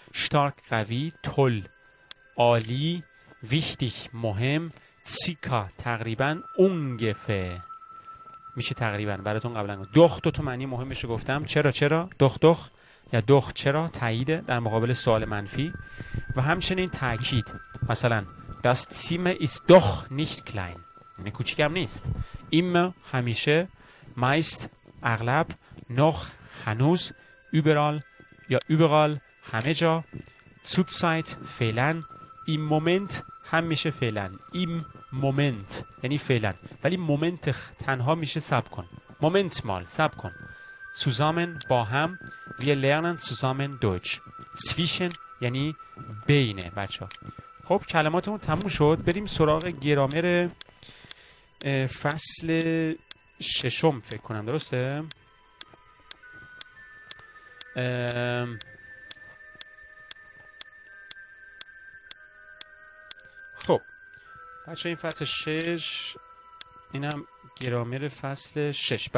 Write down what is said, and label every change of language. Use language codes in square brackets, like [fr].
[fa] شتارک قوی، تل عالی، wichtig مهم، سیکا تقریبا، اونگفه میشه تقریبا. براتون قبلا گفتم دخ تو معنی مهمش گفتم. چرا دخ یا دخ چرا تایید در مقابل سوال منفی. و همچنین تاکید. مثلا [de] das Zimmer ist doch nicht klein [fa] یعنی کوچیکم نیست. immer همیشه، meist اغلب، noch هنوز، überall یا überall همه جا، zurzeit فعلا، im Moment هم میشه فعلا. im Moment یعنی فعلا، ولی مومنت تنها میشه صبر کن. [de] Moment mal [fa] صبر کن. [de] zusammen [fa] با هم، [de] wir lernen zusammen Deutsch. [fa] zwischen یعنی بینه بچه ها. خب کلماتمون تموم شد. بریم سراغ گرامر فصل ششم فکر کنم، درسته؟ خب بچه این فصل 6، اینم گرامر فصل 6.